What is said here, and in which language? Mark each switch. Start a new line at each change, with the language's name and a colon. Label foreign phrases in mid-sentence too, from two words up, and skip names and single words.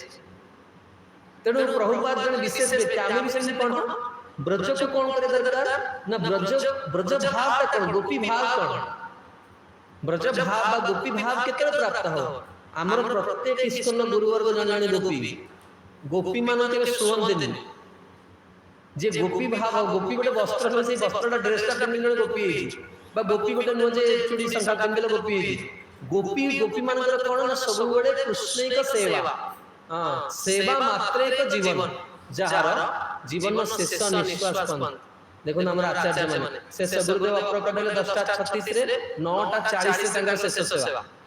Odia: ତେଣୁ ପ୍ରଭୁପାଦ ଜଣେ ବିଶେଷ ବ୍ୟକ୍ତି। ଆମେ ବି ସେମିତି କଣ ବ୍ରଜକୁ କଣ କରିବା ଦରକାର ନା ବ୍ରଜ ଭାବଟା କଣ, ଗୋପୀ ଭାବ କଣ, ବ୍ରଜ ଭାବ ବା ଗୋପୀ ଭାବ କେତେବେଳେ ପ୍ରାପ୍ତ ହବ। ଆମର ପ୍ରତ୍ୟେକ ଇସ୍କନ ଗୁରୁବର୍ଗ ଜଣେ ଜଣେ ଗୋପୀ। ଗୋପୀ ମାନ କେବେ ଶୁଅନ୍ତିନି। ଯେ ଗୋପୀ ଭାବ, ଗୋପୀ ଗୋଟେ ବସ୍ତ୍ର ହେଲେ ସେଇ ବସ୍ତ୍ରଟା ଡ୍ରେସଟା ପିନ୍ଧିଲେ জଣେ ଗୋପୀ ହେଇଛି, ବା ଗୋପୀ ଗୋଟେ ନୁହଁ ଯେ ଚୁଡ଼ି ଶଙ୍ଖା ପିନ୍ଧିଲେ ଗୋପୀ ହେଇଛି। ଗୋପୀ ମାନଙ୍କର କଣ ନା ସବୁବେଳେ କୃଷ୍ଣଙ୍କ ସେବା, ସେବା ମାତ୍ରେ ଏକ ଜୀବନ, ଯାହାର ଜୀବନ ଶେଷ ନିଶ୍ୱାସ ପର୍ଯ୍ୟନ୍ତ। ଦେଖୁନ ଆମର ଆଚାର୍ଯ୍ୟ ମାନେ ଶେଷ ଗୁରୁଦେବ ଅପ୍ରକଟ ହେଲେ 10:36 ରେ, 9:40 ତାଙ୍କର ଶେଷ ସେବା।